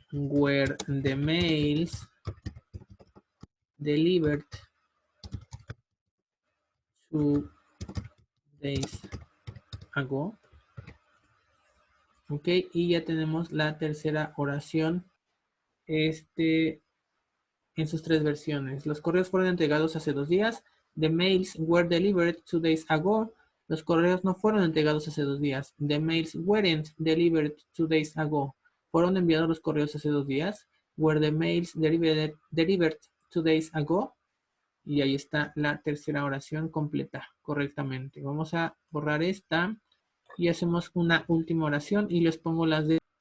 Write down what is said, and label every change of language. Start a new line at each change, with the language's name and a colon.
English: Were the mails delivered 2 days ago?
Spanish: Ok, y ya tenemos la tercera oración. En sus tres versiones. Los correos fueron entregados hace 2 días.
English: The mails were delivered 2 days ago.
Spanish: Los correos no fueron entregados hace 2 días.
English: The mails weren't delivered 2 days ago.
Spanish: ¿Fueron enviados los correos hace 2 días?
English: Were the mails delivered 2 days ago?
Spanish: Y ahí está la tercera oración completa correctamente. Vamos a borrar esta y hacemos una última oración y les pongo las de...